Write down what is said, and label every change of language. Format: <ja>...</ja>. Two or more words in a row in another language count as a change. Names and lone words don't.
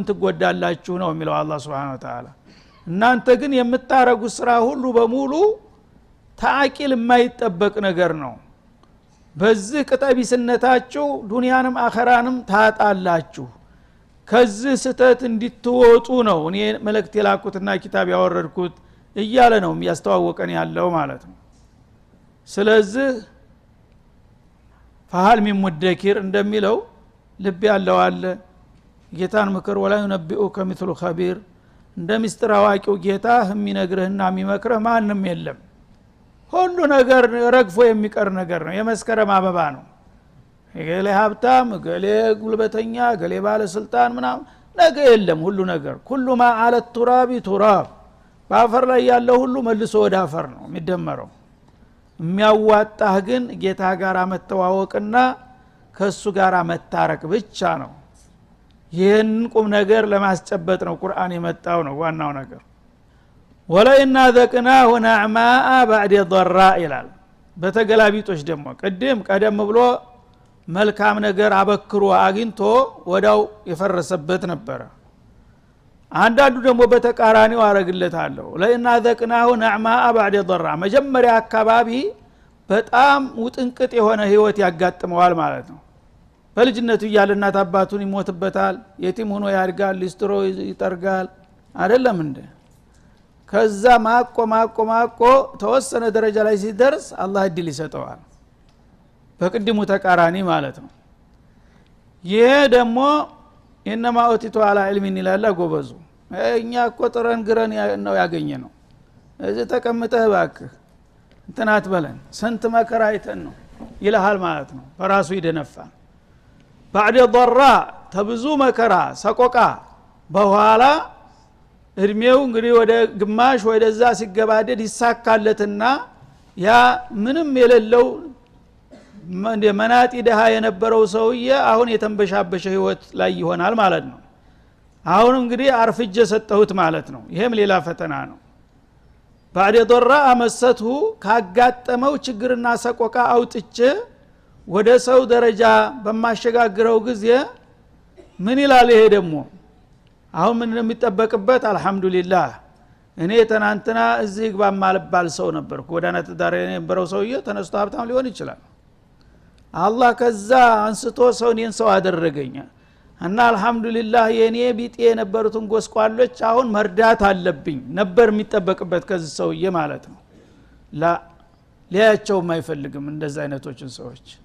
<am>ትጎዳላችሁ ነው የሚለው አላህ</am> <ar>سبحانه وتعالى</ar> <am>እናንተ ግን የምታረጉት ስራ ሁሉ በሙሉ ታቂል የማይጠበቅ ነገር ነው በዚህ ቅጠቢስነታችሁ ዱንያንም አኸራንም ታጣላችሁ ከዚህ ስተት እንድትወጡ ነው እኔ መልእክት የላኩትና ኪታብ ያወረድኩት እያለ ነው የሚያስተዋወቀን ያለው ማለት ነው ስለዚህ</am> <ar>فهل من مدكر</ar> <am>እንደሚለው ልብ ያለው አለ ጌታን ምክር</am> <ar>ولا ينبئك مثل خبير</ar> <am>እንደሚስጥር አዋቂው ጌታ የሚነግርህና የሚመክርህ ማንንም የለም ሁሉ ነገር ረግፎ የሚቀር ነገር ነው የመስከረም አበባ ነው ገሌ ሀብታም ገሌ ጉልበተኛ ገሌ ባለስልጣን ምናምን ነገ የለም ሁሉ ነገር ሁሉ</am> <ar>ما على التراب</ar> <am>تراب ባፈር ላይ ያለው ሁሉ መልሶ ወደ አፈር ነው የሚደመረው የሚያዋጣህ ግን ጌታ ጋር መተዋወቅና ከሱ ጋር መታረቅ ብቻ ነው ይህን ቁም ነገር ለማስጨበጥ ነው ቁርአን የመጣው ነው ዋናው ነገር</am> <ar>ولئن ذقناه نعماء بعد ضراء</ar> <am>ይላል በተገላቢጦች ደግሞ ቀደም ብሎ መልካም ነገር አበክሮ አግኝቶ ወዳው የፈረሰበት ነበር አንዳንዱ ደግሞ በተቃራኒው አረግለታለሁ</am> <ar>لئن ذقناه نعماء بعد ضراء</ar> <am>መጀመሪያ አካባቢ በጣም ውጥንቅጥ የሆነ ህይወት ያጋጥመዋል ማለት ነው በልጅነቱ ያለ እናት አባቱን ይሞትበታል የቲም ሆኖ ያድጋል ሊስትሮ ይጠርጋል አይደለም እንደ ከዛ ማቆ ተወሰነ ደረጃ ላይ ሲደርስ አላህ እድል ይሰጠዋል በቅድሙ ተቃራኒ ማለት ነው ይሄ ደግሞ</am> <ar>انما اوتيت على علم</ar> <am>ይላል ጎበዙ እኛ እኮ ጥረን ግረን ነው ያገኘነው እዚህ ተቀምጠህ ባክህ እንትናት በለን ስንት መከራ አይተን ነው ይልሃል ማለት ነው በራሱ ይደነፋል</am> <ar>بعد ضراء</ar> <am>ተብዙ መከራ ሰቆቃ በኋላ እድሜው እንግዲህ ወደ ግማሽ ወደዛ ሲገባደድ ይሳካለትና ያ ምንም የሌለው መናጢ ደሃ የነበረው ሰውዬ አሁን የተንበሻበሸ ህይወት ላይ ይሆናል ማለት ነው አሁን እንግዲህ አርፍጀ ሰጠሁት ማለት ነው ይሄም ሌላ ፈተና ነው</am> <ar>بعد ضراء مسته</ar> <am>ካጋጠመው ችግርና ሰቆቃ አውጥቼ ወደ ሰው ደረጃ በማሸጋግረው ጊዜ ምን ይላል ይሄ ደግሞ አሁን ምን የሚጠበቅበት አልহামዱሊላህ እኔ ተናንተና እዚህ ግባ ማልባል ሰው ነበር ጎዳና ተዳረ የነበረው ሰውዬ ተነስቶ ሀብታም ሊሆን ይችላል አላህ ከዛ አንስቶ ሰውኔን ሰው አደረገኝ እና አልহামዱሊላህ የኔ ቢጤ የነበሩትን ጎስቋሎች አሁን መርዳት አለብኝ ነበር የሚጠበቅበት ከዚህ ሰውዬ ማለት ነው ላ ሊያቸው የማይፈልግም እንደዛ አይነቶችን ሰዎች</am>